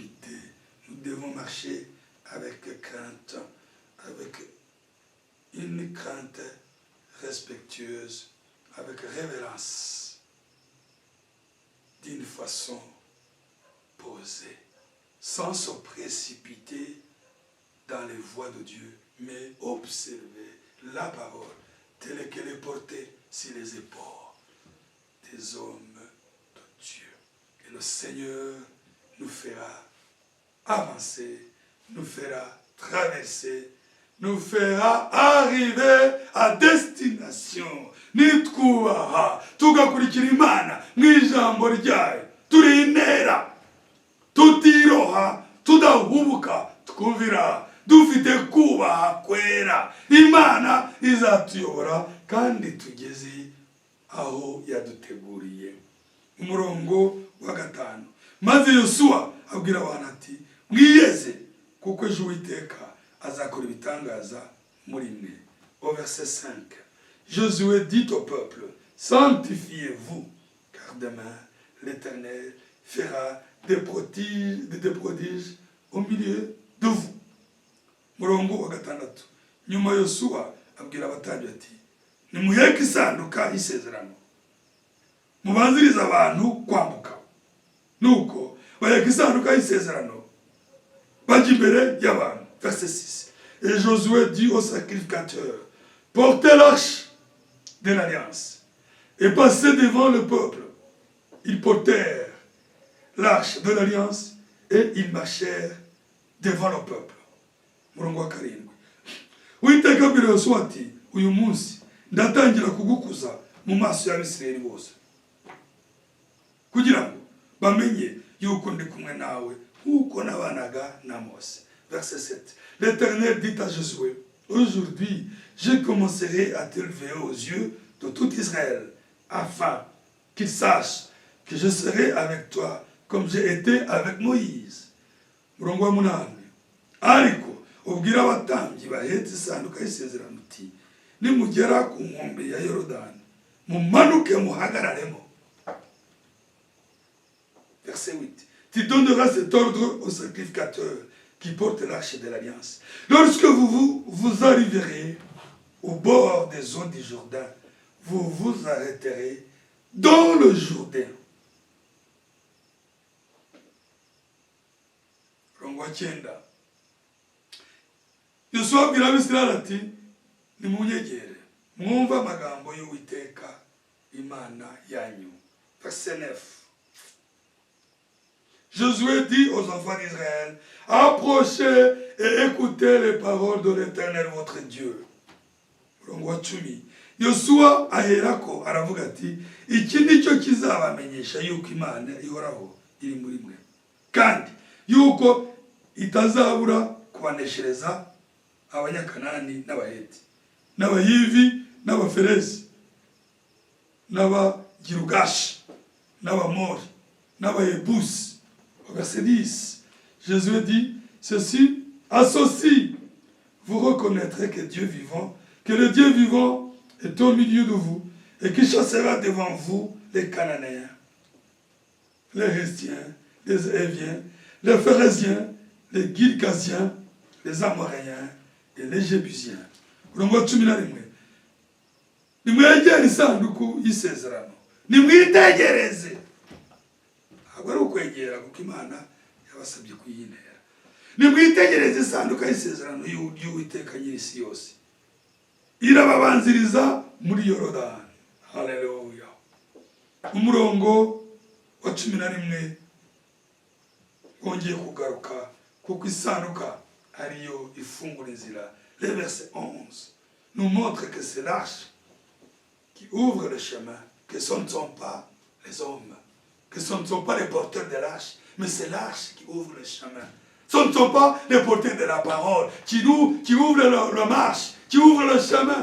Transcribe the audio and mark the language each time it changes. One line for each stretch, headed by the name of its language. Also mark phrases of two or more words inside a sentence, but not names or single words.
French: Nous devons marcher avec crainte, avec une crainte respectueuse, avec révérence, d'une façon posée, sans se précipiter dans les voies de Dieu, mais observer la parole telle qu'elle est portée sur les épaules des hommes de Dieu. Et le Seigneur nous fera avancer, nous fera traverser, nous fera arriver à destination.
Kinyarwanda: Nitwubaha tugakurikira Imana mw'ijambo ryayo, turi intera, tutiroha, tudahubuka, twumvira, dufite kubaha kwera. Imana izatuyobora kandi tugeze aho yaduteguriye. Umurongo wa 5. Maze Yosuwa abwira abantu ati, mwiyeze kuko ejo Uwiteka azakora ibitangaza muri mwe.
French: Au verset 5, Josué dit au peuple, sanctifiez-vous, car demain l'Éternel fera des prodiges au milieu de vous.
Kinyarwanda: Murongo wa 6. Nyuma Yosuwa abwira abatambyi ati, nimuheke isanduka y'isezerano, mubanziriza abantu kwambuka. Nuko baheka isanduka y'isezerano bajya imbere y'abantu.
French: Verset 6. Et Josué dit aux sacrificateurs, portez l'arche de l'alliance et passez devant le peuple. Ils portèrent l'arche de l'alliance et ils marchèrent devant le peuple.
Kinyarwanda: Murongo wa 7. Uwiteka abwira Yosuwa ati, uyu munsi ndatangira kugukuza mu maso y'Abisirayeli bose, kugira ngo bamenye yuko ndi kumwe nawe nk'uko nabanaga na Mose.
French: Verset 7. L'Éternel dit à Josué, aujourd'hui je commencerai à t'élever aux yeux de tout Israël, afin qu'ils sachent que je serai avec toi comme j'ai été avec Moïse.
Kinyarwanda: Murongo wa 8. Ariko ubwira abatambyi bahetse isanduka y'isezerano uti, nimugera ku nkombe ya Yorodani mumanuke muhagararemo.
French: Verset 8. Tu donneras cet ordre aux sacrificateurs qui portent l'arche de l'alliance. Lorsque vous arriverez au bord des eaux du Jourdain, vous vous arrêterez dans le Jourdain.
Kinyarwanda: Murongo wa 9. Yosuwa abwira Abisirayeli ati nimunyegere mwumve amagambo y'Uwiteka Imana yanyu.
French: Verset 9. Josué dit aux enfants d'Israël, approchez et écoutez les paroles de l'Éternel votre Dieu.
Kinyarwanda: Murongo wa 10. Yosuwa aherako aravuga ati iki nicyo kizabamenyesha yuko Imana ihoraho iri muri mwe, kandi yuko itazabura kubaneshereza abanyakanani n'abaheti n'abahivi n'abaferezi n'abagirugashi n'abamori n'abayebusi.
French: Verset 10. Jésus dit ceci, associe, vous reconnaîtrez que Dieu vivant, que le Dieu vivant est au milieu de vous et qui chassera devant vous les Cananéens, les Hétiens, les Éviens, les Phéréziens, les Girgasiens, les Amoréens et les Jébusiens.
Kinyarwanda: Murongo 11. Nimwegere isanduku y'isezerano, nimwitegereze. Ntabwo ari ukwegera kuko Imana yabasabye kuyintera. Nimwitegereze isanduku y'isezerano y'Uwiteka nyir'isi yose, irababanziriza muri Yorodani. Haleluya. Umurongo wa 11 wongeye kugaruka kuko isanduka ariyo ifungura inzira.
French: Le verset 11 nous montre que c'est l'arche qui ouvre le chemin, que ce ne sont pas les hommes, que ce ne sont pas les porteurs de l'arche, mais c'est l'arche qui ouvre le chemin. Ce ne sont pas les porteurs de la parole qui ouvrent la marche, qui ouvrent le chemin.